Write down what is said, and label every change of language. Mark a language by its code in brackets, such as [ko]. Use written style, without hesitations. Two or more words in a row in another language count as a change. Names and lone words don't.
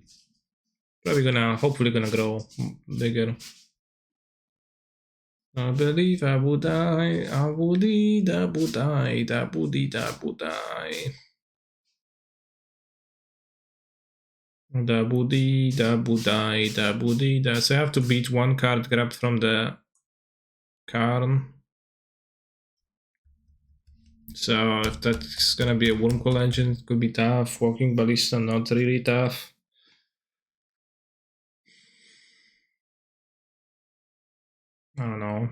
[en] Probably hopefully gonna grow bigger. I believe I would die, I would die, I would die, I would die, I would die. Da buddy, da budai, da buddy, da. So I have to beat one card grabbed from the Karn. So if that's gonna be a Wormcoil engine, it could be tough. Walking Ballista, not really tough. I don't know.